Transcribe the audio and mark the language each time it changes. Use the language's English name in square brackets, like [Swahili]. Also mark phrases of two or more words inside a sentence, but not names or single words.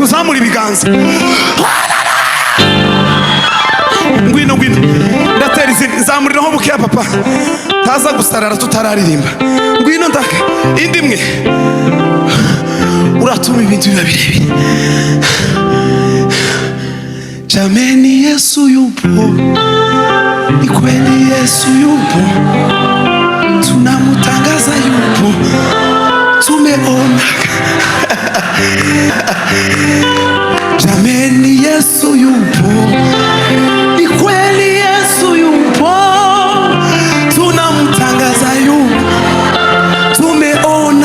[Kinyarwanda] zamura ibiganza. Ngwino ndatera izindi, zamuriraho bukeya papa, taza gusarara tutararirimba. Ngwino ndaka indi imwe, uratuma ibintu biba birebire. [Swahili] Jameni Yesu yupo, ni kweli Yesu yupo, tunamutangaza yupo, tumeona. Jameni Yesu yupo, ni kweli Yesu yupo, tunamtangaza yupo, tumeona.